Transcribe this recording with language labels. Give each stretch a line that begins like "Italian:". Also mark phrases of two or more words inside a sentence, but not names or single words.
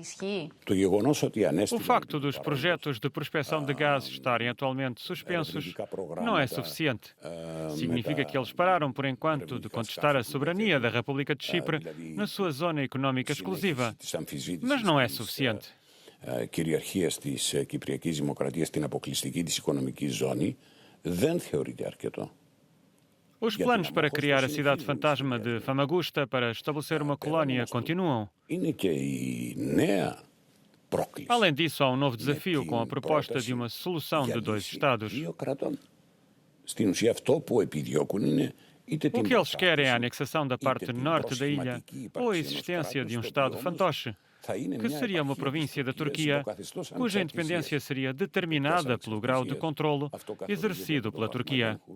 Portuguese: O facto dos projetos de prospecção de gás estarem atualmente suspensos não é suficiente. Significa que eles pararam, por enquanto, de contestar a soberania da República de Chipre na sua zona económica exclusiva. Mas não é suficiente.
Greek: Κυριαρχίας της Κυπριακής Δημοκρατίας στην αποκλειστική της οικονομική ζώνη δεν θεωρείται αρκετό.
Portuguese: Os planos para criar a cidade fantasma de Famagusta para estabelecer uma colónia continuam. Além disso, há um novo desafio com a proposta de uma solução de dois Estados. O que eles querem é a anexação da parte norte da ilha ou a existência de um Estado fantoche, que seria uma província da Turquia, cuja independência seria determinada pelo grau de controlo exercido pela Turquia.